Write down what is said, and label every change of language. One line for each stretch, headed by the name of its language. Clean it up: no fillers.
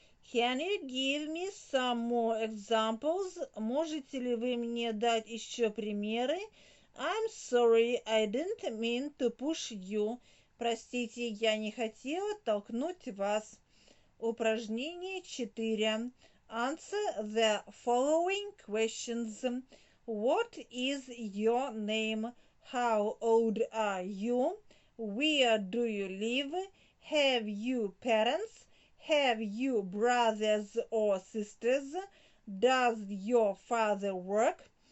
English: Can you give me some more examples?
Russian: Можете ли вы мне дать еще примеры?
English: I'm sorry, I didn't mean to push you.
Russian: Простите, я не хотела толкнуть вас. Упражнение 4.
English: Answer the following questions. What is your name? How old are you? Where do you live? Have you parents? Have you brothers or sisters? Does your father work?